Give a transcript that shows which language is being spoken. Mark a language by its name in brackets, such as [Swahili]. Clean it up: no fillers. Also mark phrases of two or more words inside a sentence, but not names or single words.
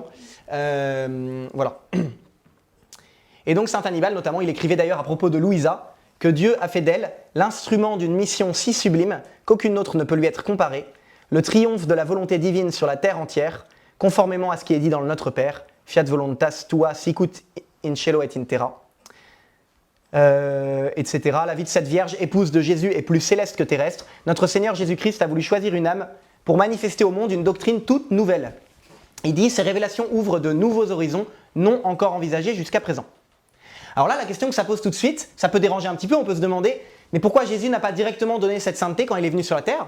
[French] Voilà. Et donc saint Hannibal, notamment, il écrivait d'ailleurs à propos de Louisa que Dieu a fait d'elle l'instrument d'une mission si sublime qu'aucune autre ne peut lui être comparée, le triomphe de la volonté divine sur la terre entière, conformément à ce qui est dit dans le Notre Père, [Latin] fiat voluntas tua sicut in cielo et in terra, [French] etc. La vie de cette Vierge, épouse de Jésus, est plus céleste que terrestre. Notre Seigneur Jésus-Christ a voulu choisir une âme pour manifester au monde une doctrine toute nouvelle. Il dit, ces révélations ouvrent de nouveaux horizons non encore envisagés jusqu'à présent. Alors là, la question que ça pose tout de suite, ça peut déranger un petit peu, on peut se demander, mais pourquoi Jésus n'a pas directement donné cette sainteté quand il est venu sur la terre?